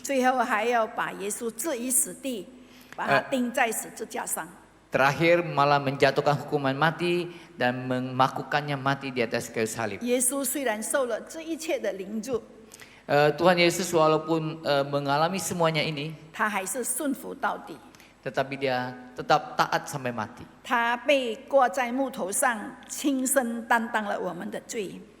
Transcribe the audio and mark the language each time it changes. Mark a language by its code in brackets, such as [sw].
[zh] 最后还要把耶稣置于死地，把他钉在十字架上。 [id] Terakhir malah menjatuhkan hukuman mati dan memakukannya mati di atas kayu salib. [zh] 耶稣虽然受了这一切的凌辱， [id] Tuhan Yesus walaupun mengalami semuanya ini, [zh] 他还是顺服到底。 [id] tetapi dia tetap taat sampai mati. [zh] 他被挂在木头上，亲身担当了我们的罪。